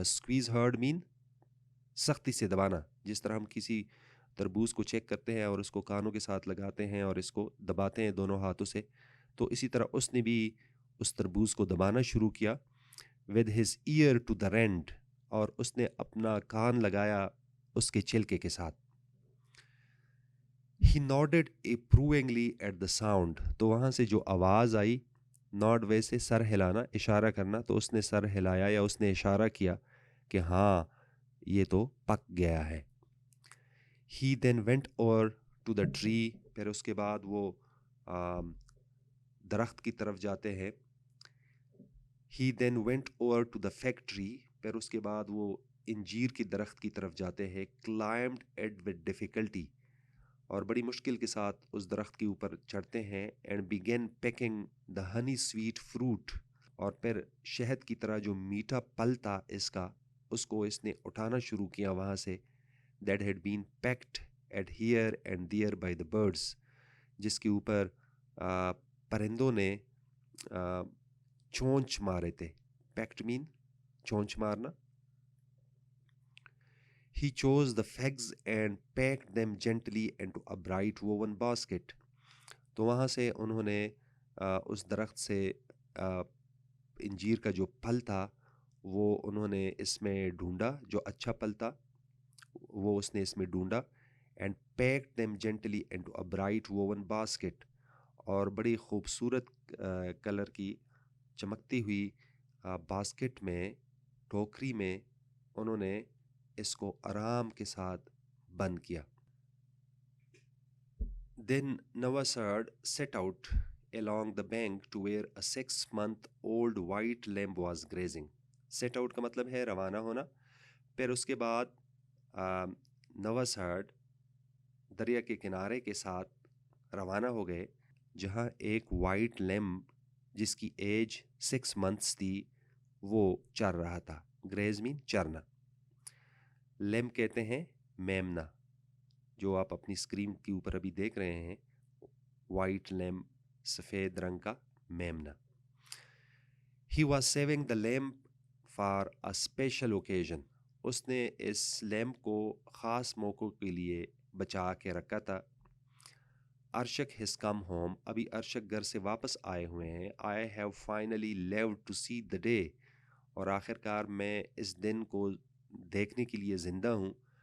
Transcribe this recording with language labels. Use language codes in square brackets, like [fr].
[ur] Squeeze hard مین سختی سے دبانا. جس طرح ہم کسی تربوز کو چیک کرتے ہیں اور اس کو کانوں کے ساتھ لگاتے ہیں اور اس کو دباتے ہیں دونوں ہاتھوں سے، تو اسی طرح اس نے بھی اس تربوز کو دبانا شروع کیا. [en] With his ear to the rind. [ur] اور اس نے اپنا کان لگایا اس کے چھلکے کے ساتھ. [en] He nodded approvingly at the sound. [ur] تو وہاں سے جو آواز آئی، نوڈ ویسے سر ہلانا، اشارہ کرنا، تو اس نے سر ہلایا یا اس نے اشارہ کیا کہ ہاں یہ تو پک گیا ہے. [en] He then went over to the tree. [ur] پھر اس کے بعد وہ درخت کی طرف جاتے ہیں. [en] He then went over to the factory. [ur] پھر اس کے بعد وہ انجیر کی درخت کی طرف جاتے ہیں. [en] Climbed it with difficulty. [ur] اور بڑی مشکل کے ساتھ اس درخت کے اوپر چڑھتے ہیں. [en] And began picking the honey sweet fruit. [ur] اور پھر شہد کی طرح جو میٹھا پھل تھا اس کا، اس کو اس نے اٹھانا شروع کیا وہاں سے. [en] That had been pecked at here and there by the birds. [ur] جس کے اوپر پرندوں نے چونچ مارے تھے. پیکٹ مین چونچ مارنا. [en] He chose the figs and packed them gently into a bright woven basket. [ur] تو وہاں سے انہوں نے اس درخت سے انجیر کا جو پھل تھا وہ انہوں نے اس میں ڈھونڈا, جو اچھا پھل تھا وہ اس نے اس میں ڈھونڈا. [en] And packed them gently into a bright woven basket. [ur] اور بڑی خوبصورت کلر کی چمکتی ہوئی باسکٹ میں, ٹوکری میں انہوں نے اس کو آرام کے ساتھ بند کیا. [en] Then Navasad set out along the bank to where a 6-month-old white lamb was grazing. [ur] Set out کا مطلب ہے روانہ ہونا. پھر اس کے بعد نواساد دریا کے کنارے کے ساتھ روانہ ہو گئے جہاں ایک وائٹ لیمب جس کی ایج 6 months تھی وہ چر رہا تھا. گریز مین چرنا. لیمب کہتے ہیں میمنا, جو آپ اپنی اسکرین کے اوپر ابھی دیکھ رہے ہیں, وائٹ لیمب, سفید رنگ کا میمنا. [en] He was saving the lamb for a special occasion. [ur] اس نے اس لیمب کو خاص موقع کے لیے بچا کے رکھا تھا. [en] Arshak has come home. [ur] ابھی ارشک گھر سے واپس آئے ہوئے ہیں. [en] I have finally lived to see the day. [ur] اور آخر کار میں اس دن کو دیکھنے کے لیے زندہ ہوں.